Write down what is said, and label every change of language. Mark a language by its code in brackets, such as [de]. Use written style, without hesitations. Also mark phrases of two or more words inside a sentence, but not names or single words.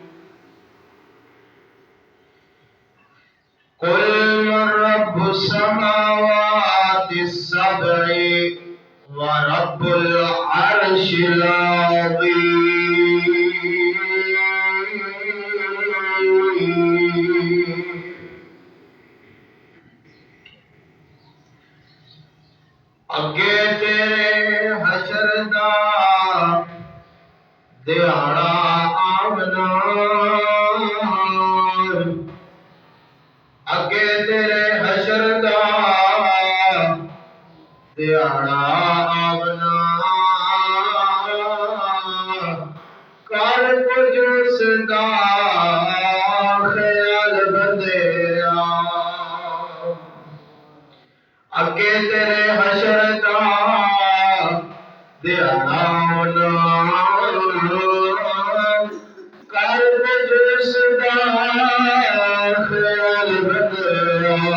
[ar] قل من رب السماوات السبع ورب العرش العظيم. [pa] اگے تیرے حشر دا دیہڑا آمنا، اگے تیرے حشر دا دیہڑا آمنا، کر کچھ اس دا خیال بندیا. اگے تیرے حشر دا دیہڑا آمنا، کر کچھ اس دا خیال بندیا.